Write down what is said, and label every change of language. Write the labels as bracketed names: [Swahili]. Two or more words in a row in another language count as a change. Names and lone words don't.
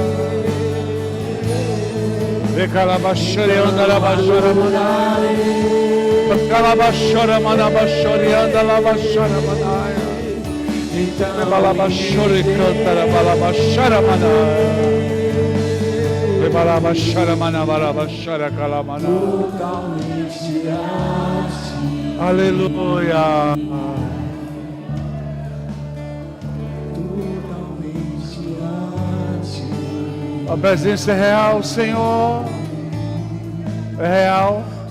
[Portuguese] Recalabachore andalabachara manaya. Recalabachora manabachore andalabachara manaya. Rebalabachore cantara balabachara manaya. Rebalabachara manabalabachara calamana. Aleluia. A presença é real, Senhor. É real.